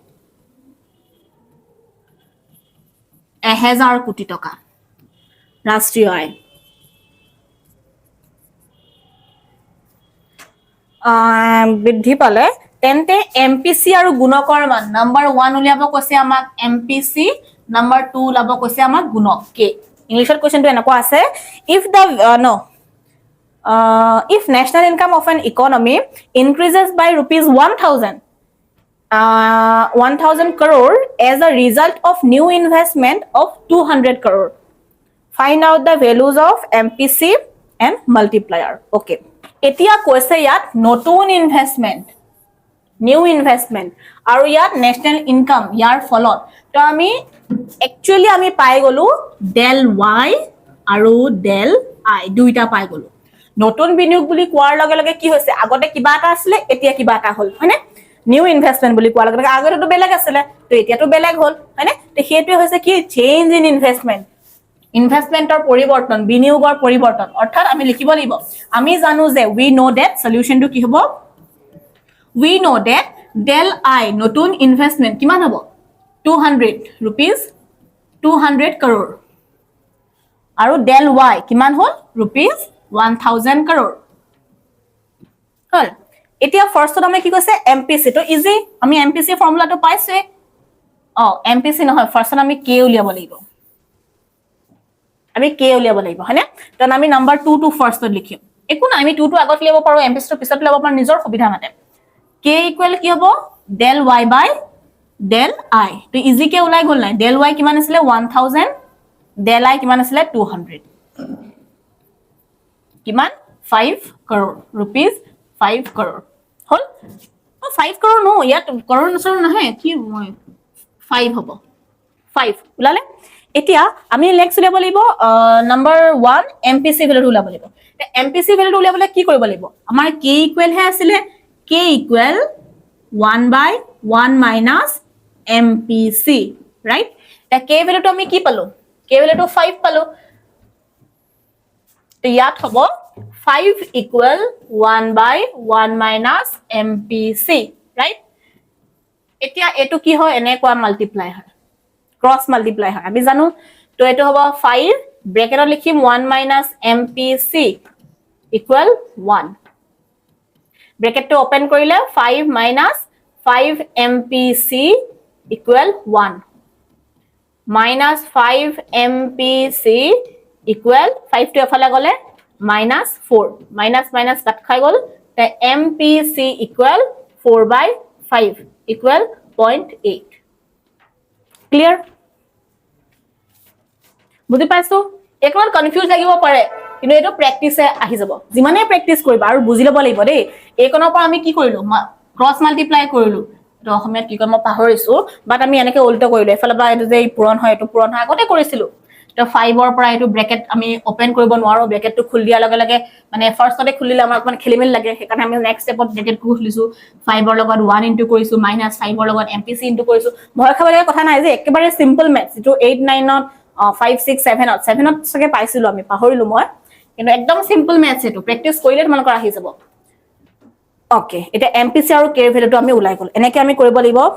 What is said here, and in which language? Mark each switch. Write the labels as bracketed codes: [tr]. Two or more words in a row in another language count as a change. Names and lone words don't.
[as] 1000 কোটি টকা ৰাষ্ট্ৰীয় আয় বৃদ্ধি পালে তেন্তে MPC আৰু গুণকৰ মান নাম্বাৰ 1 উলিয়াব কৈছে আমাক MPC নাম্বাৰ 2 উলিয়াব কৈছে আমাক গুণক k [en] Englishৰ questionটো [as] এনেকুৱা আছে [en] if national income of an economy increases by rupees 1000 crore as a result of new investment of 200 crore find out the values of MPC and multiplier okay [as] এতিয়া কৈছে ইয়াত নতুন ইনভেষ্টমেন্ট [en] new investment [as] আৰু ইয়াত [en] national income [as] ইয়াৰ ফলত তো আমি একচুয়ালি আমি পাই গলো del y আৰু del i দুইটা পাই গলো নতুন বিনিয়োগ বুলি কোৱাৰ লগে লগে কি হৈছে আগতে কিবা এটা আছিল এতিয়া কিবা এটা হল হয়নে [en] new investment [as] বুলি কোৱাৰ লগে লগে আগতেটো বেলেগ আছিল তো এতিয়াটো বেলেগ হল হয়নে তো হেতু হৈছে কি [en] change in investment [as] ইনভেষ্টমেন্টৰ পৰিৱৰ্তন বিনিয়োগৰ পৰিৱৰ্তন অৰ্থাৎ আমি লিখিব লাগিব আমি জানো যে [en] we know that solution to [as] কি হ'ব [en] we know that del I [as] নতুন ইনভেষ্টমেন্ট কিমান হ'ব [en] 200 rupees 200 crore [as] আৰু del y কিমান হল [en] rupees 1000 crore [as] হল এতিয়া ফাৰ্স্টত আমি কি কৈছে MPC তো ইজি আমি MPC ফৰ্মুলাটো পাইছে MPC নহয় ফাৰ্স্টত আমি k উলিয়াব লাগিব আমি k উলিয়াব লাগিব হয়নে তো আমি নাম্বাৰ 2 টু ফাৰ্স্টত লিখিম একো না আমি 2 টু আগত লিয়াব পাৰো MPC তো পিছত লিয়াব পাৰো নিজৰ সুবিধা মতে k ইকুৱেল কি হ'ব [en] del y by del I [as] তো ইজি কে ওলাই গল নাই del y কিমান আছিল 1000 del I কিমান আছিল 200 কিমান [en] 5 crore rupees 5 crore [as] হল [en] 5 crore [as] নো ইয়াত crore নসৰ নহয় কি 5 হ'ব 5 উলালে এতিয়া আমি নেক্সট উলিয়াব লাগিব নাম্বাৰ 1 MPC ভ্যালুটো উলিয়াব লাগিব MPC ভ্যালুটো উলিয়াবলে কি কৰিব লাগিব আমাৰ k ইকুৱেল হে আছিল k ইকুৱেল [en] 1 by 1 minus MPC right [as] তা k ভ্যালুটো আমি কি পালো k ভ্যালুটো 5 পালো তো ইয়াত হ'ব [en] 5 equal 1 by 1 minus MPC right [as] এতিয়া এটো কি হয় এনেকুৱা মাল্টিপ্লাই হয় [en] cross multiply [as] হয় আমি জানো তো এটো হ'ব 5 ব্ৰেকেটত লিখিম [en] 1 minus MPC equal 1 [as] ব্ৰেকেটটো ওপেন কৰিলে [en] 5 minus 5 MPC equal 1 minus 5 MPC equal 5 [as] to এফালে গলে [en] minus 4 minus minus [as] কাট খাই গল তে [en] MPC equal 4 by 5 equal 0.8 clear [as] বুজি পাইছো একমান কনফিউজ লাগিব পাৰে কিন্তু এটো প্ৰ্যাকটিসে আহি যাব যিমানে প্ৰ্যাকটিস কৰিবা আৰু বুজি লব লাগিব দেই এইকনৰ পৰা আমি কি কৰিলো [en] cross multiply [as] কৰিলো তো অসমীয়াত কি কম পাহৰিছো বাট আমি এনেকে উল্টা কৰিলো এফালে বা এটো যে পূৰণ হয় এটো পূৰণ হয় আগতে কৰিছিলো তো 5 ৰ পৰা এটো ব্ৰেকেট আমি ওপেন কৰিব নোৱাৰো ব্ৰেকেটটো খুলি দিয়া লগে লগে মানে ফাৰ্স্টতে খুলিলে আমাৰ অকমান খেলিমেল লাগে সেইকাৰণে আমি [en] next stepত [as] ব্ৰেকেট খুলিছো 5 ৰ লগত 1 ইনটু কৰিছো মাইনাস 5 ৰ লগত MPC ইনটু কৰিছো ভয় খাব লগা কথা নাই যে একেবাৰে [en] simple maths [as] যেটো 8 9 ত 5 6 7 ত 7 ত সকে পাইছিলো আমি পাহৰিলো মই কিন্তু একদম [en] simple maths [as] এটো প্ৰ্যাকটিস কৰিলে তোমালোকৰ আহি যাব ওকে এটা MPC আৰু k ভ্যালুটো আমি উলাই গল এনেকে আমি কৰিব লাগিব